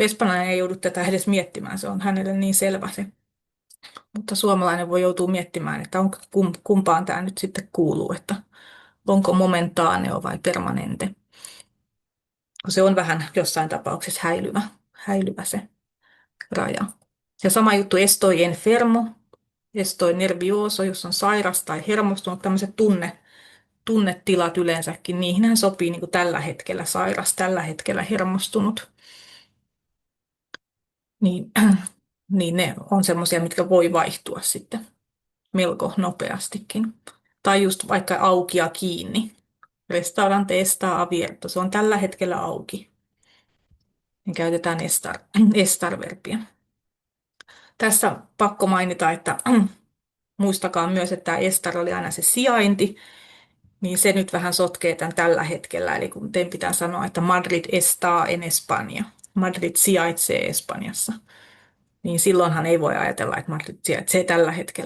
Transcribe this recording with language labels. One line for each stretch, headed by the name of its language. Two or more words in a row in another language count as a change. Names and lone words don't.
Finnish: Espanjalainen ei joudu tätä edes miettimään, se on hänelle niin selvä se. Mutta suomalainen voi joutua miettimään, että kumpaan tämä nyt sitten kuuluu, että onko momentaaneo vai permanente. Se on vähän jossain tapauksessa häilyvä se raja. Ja sama juttu
Spanish: estoy enfermo, estoy nervioso,
Finnish: jos on sairas tai hermostunut, tämmöiset tunnetilat yleensäkin, niihin sopii niin kuin tällä hetkellä sairas, tällä hetkellä hermostunut. Niin, niin ne on semmoisia, mitkä voi vaihtua sitten melko nopeastikin. Tai just vaikka auki ja kiinni.
Spanish: Restaurante está abierto,
Finnish: se on tällä hetkellä auki. Niin käytetään estar-verbiä. Tässä pakko mainita, että muistakaa myös, että tämä estar oli aina se sijainti, niin se nyt vähän sotkee tämän tällä hetkellä. Eli kun teidän pitää sanoa, että
Spanish: Madrid está en España,
Finnish: Madrid sijaitsee Espanjassa, niin silloinhan ei voi ajatella, että Madrid sijaitsee tällä hetkellä.